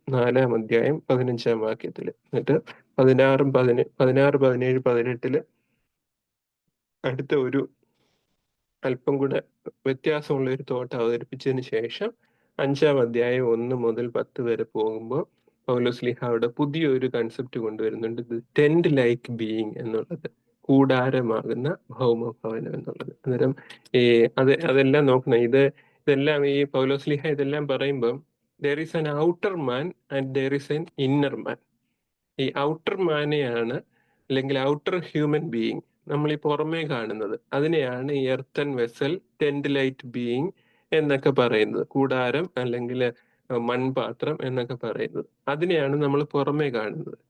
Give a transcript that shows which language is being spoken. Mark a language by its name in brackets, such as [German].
[Malayalam] 4-ാം അധ്യായം 15-ാം വാക്യത്തിൽ. എന്നിട്ട് 16, 17, 18 അടുത്ത ഒരു അല്പം കൂടെ വ്യത്യാസമുള്ള ഒരു തോട്ട് അവതരിപ്പിച്ചതിന് ശേഷം 5-ാം അധ്യായം 1 മുതൽ 10 വരെ പോകുമ്പോൾ പൗലോസ്ലീഹ അവിടെ പുതിയൊരു കൺസെപ്റ്റ് കൊണ്ടുവരുന്നുണ്ട്. ടെന്റ് ലൈക്ക് ബീയിങ് എന്നുള്ളത്, കൂടാരമാകുന്ന ഭൗമഭവനം എന്നുള്ളത്. അന്നേരം അതെല്ലാം നോക്കണം. ഇതെല്ലാം ഈ പൗലോസ്ലീഹ ഇതെല്ലാം പറയുമ്പം [English] there is an outer man and there is an inner man. [Malayalam] ഈ ഔട്ടർ മാനെയാണ്, അല്ലെങ്കിൽ ഔട്ടർ ഹ്യൂമൻ ബീയിങ് നമ്മൾ ഈ പുറമേ കാണുന്നത്, അതിനെയാണ് ഈ earthen vessel, tent light being എന്നൊക്കെ പറയുന്നത്. കൂടാരം അല്ലെങ്കിൽ മൺപാത്രം എന്നൊക്കെ പറയുന്നത്, അതിനെയാണ് നമ്മൾ പുറമേ കാണുന്നത്.